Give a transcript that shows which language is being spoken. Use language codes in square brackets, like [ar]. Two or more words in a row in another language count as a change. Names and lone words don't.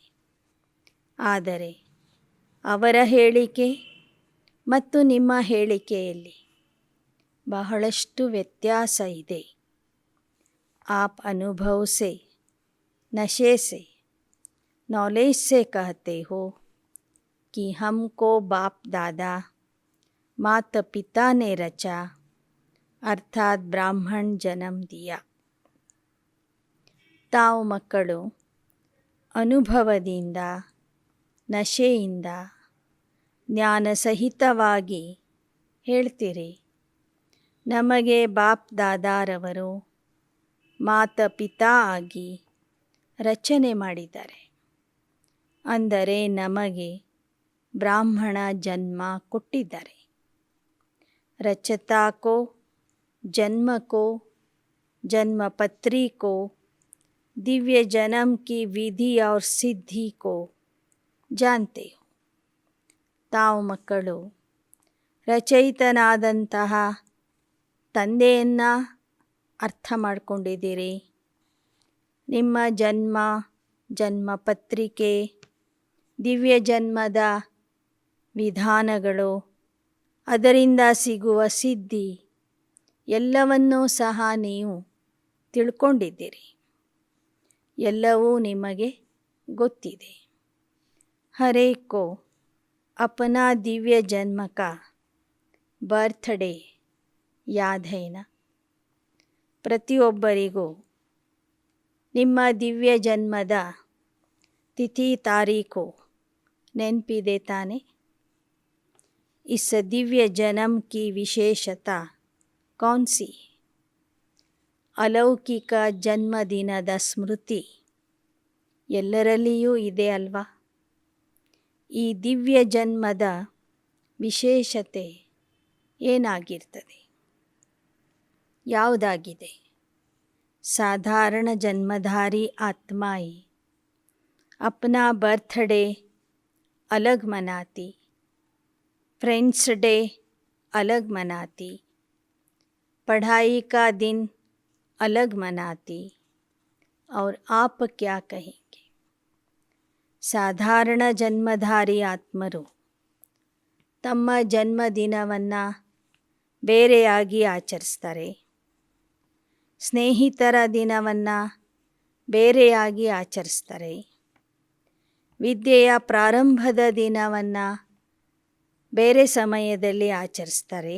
[kn] ಆದರೆ ಅವರ ಹೇಳಿಕೆ ಮತ್ತು ನಿಮ್ಮ ಹೇಳಿಕೆಯಲ್ಲಿ ಬಹಳಷ್ಟು ವ್ಯತ್ಯಾಸ ಇದೆ. [hi] आप अनुभव से, नशे से, नॉलेज से कहते हो कि हमको बाप दादा माता पिता ने रचा, अर्थात ब्राह्मण जन्म दिया. [kn] ತಾವು ಮಕ್ಕಳು ಅನುಭವದಿಂದ, ನಶೆಯಿಂದ, ಜ್ಞಾನಸಹಿತವಾಗಿ ಹೇಳ್ತೀರಿ, ನಮಗೆ ಬಾಪ್ ದಾದಾರವರು [hi] माता पिता [kn] ಆಗಿ ರಚನೆ ಮಾಡಿದ್ದಾರೆ, ಅಂದರೆ ನಮಗೆ ಬ್ರಾಹ್ಮಣ ಜನ್ಮ ಕೊಟ್ಟಿದ್ದಾರೆ. [hi] रचता को, जन्म को, जन्म पत्री को, दिव्य जन्म की विधि और सिद्धि को जानते हो. [kn] ತಾವು ಮಕ್ಕಳು ರಚಯಿತನಾದಂತಹ ತಂದೆಯನ್ನು ಅರ್ಥ ಮಾಡಿಕೊಂಡಿದ್ದೀರಿ. ನಿಮ್ಮ ಜನ್ಮ, ಜನ್ಮ ಪತ್ರಿಕೆ, ದಿವ್ಯ ಜನ್ಮದ ವಿಧಾನಗಳು, ಅದರಿಂದ ಸಿಗುವ ಸಿದ್ಧಿ ಎಲ್ಲವನ್ನೂ ಸಹ ನೀವು ತಿಳ್ಕೊಂಡಿದ್ದೀರಿ. ಎಲ್ಲವೂ ನಿಮಗೆ ಗೊತ್ತಿದೆ. [hi] हरेक को अपना दिव्य जन्म का बर्थडे याद है ना. [kn] ಪ್ರತಿಯೊಬ್ಬರಿಗೂ ನಿಮ್ಮ ದಿವ್ಯ ಜನ್ಮದ ತಿಥಿ ತಾರೀಖು ನೆನಪಿದೆ ತಾನೆ. [hi] इस दिव्य जन्म की विशेषता कौन सी? [kn] ಅಲೌಕಿಕ ಜನ್ಮದಿನದ ಸ್ಮೃತಿ ಎಲ್ಲರಲ್ಲಿಯೂ ಇದೆ ಅಲ್ವಾ. ಈ ದಿವ್ಯ ಜನ್ಮದ ವಿಶೇಷತೆ ಏನಾಗಿರ್ತದೆ, ಯಾವುದಾಗಿದೆ? [hi] साधारण जन्मधारी आत्माएं अपना बर्थडे अलग मनाती, [en] friends day [hi] अलग मनाती, पढ़ाई का दिन अलग मनाती, और आप क्या कहेंगे? [kn] ಸಾಧಾರಣ ಜನ್ಮಧಾರಿ ಆತ್ಮರು ತಮ್ಮ ಜನ್ಮದಿನವನ್ನು ಬೇರೆಯಾಗಿ ಆಚರಿಸ್ತಾರೆ, ಸ್ನೇಹಿತರ ದಿನವನ್ನು ಬೇರೆಯಾಗಿ ಆಚರಿಸ್ತಾರೆ, ವಿದ್ಯೆಯ ಪ್ರಾರಂಭದ ದಿನವನ್ನು ಬೇರೆ ಸಮಯದಲ್ಲಿ ಆಚರಿಸ್ತಾರೆ.